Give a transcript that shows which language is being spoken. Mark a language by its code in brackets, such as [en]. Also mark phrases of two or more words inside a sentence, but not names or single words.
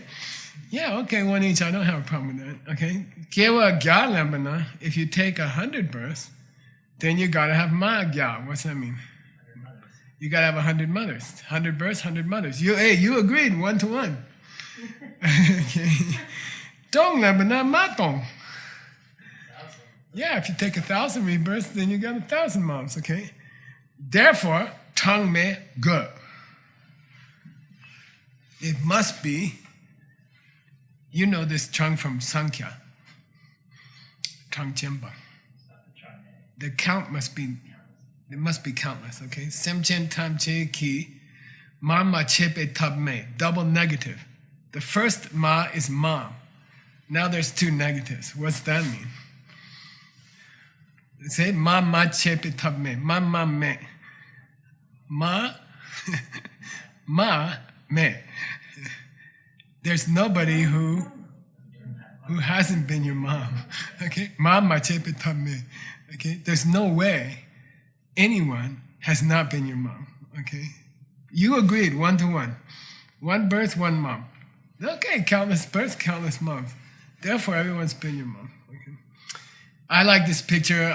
[en] Yeah, okay, 1 each. I don't have a problem with that, okay? [bo] སྐྱེ་བ་བརྒྱ་བླངས་ན, [en] if you take 100 births, then you got to have [bo] མ་བརྒྱ. [en] What's that mean? You got to have 100 mothers. 100 births, 100 mothers. You agreed, 1 to 1. Okay. Dong na ba na matong. 1,000. Yeah, if you take 1,000 rebirths, then you got 1,000 moms, okay? [bo] Therefore, གྲངས་མེད་ཀྱི. [en] It must be, you know this Chang from Sankhya, Tang Chenpa. Not the chart. The count must be, it must be countless, okay? [bo] སེམས་ཅན་ཐམས་ཅད་ཀྱི་མ་མ་བྱས་པའི་ཐབས་མེད, [en] double negative. The first ma is mom. Now there's two negatives. What's that mean? [bo] Say མ་མ་བྱས་པའི་ཐབས་མེད་མ་མ་མེད. མ་མ་མེད. [en] There's nobody who hasn't been your mom. [bo] Okay? མ་མ་བྱས་པའི་ཐབས་མེད. [en] Okay? There's no way anyone has not been your mom. Okay? You agreed 1-to-1. One birth, one mom. Okay, countless births, countless moms. Therefore, everyone's been your mom. Okay? I like this picture.